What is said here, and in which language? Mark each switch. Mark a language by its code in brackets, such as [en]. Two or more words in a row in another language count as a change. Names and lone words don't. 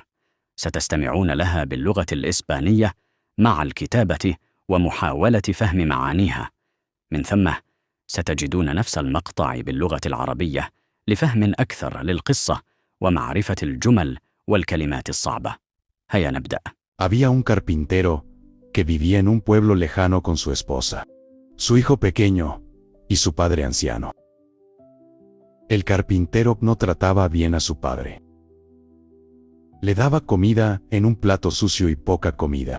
[ar] ستستمعون لها باللغة الإسبانية مع الكتابة ومحاولة فهم معانيها. من ثم ستجدون نفس المقطع باللغة العربية لفهم أكثر للقصة ومعرفة الجمل والكلمات الصعبة. هيا نبدأ. [es] Había un carpintero que vivía en un pueblo lejano con su esposa, su hijo pequeño y su padre anciano. El carpintero no trataba bien a su padre. Le daba comida en un plato sucio y poca comida.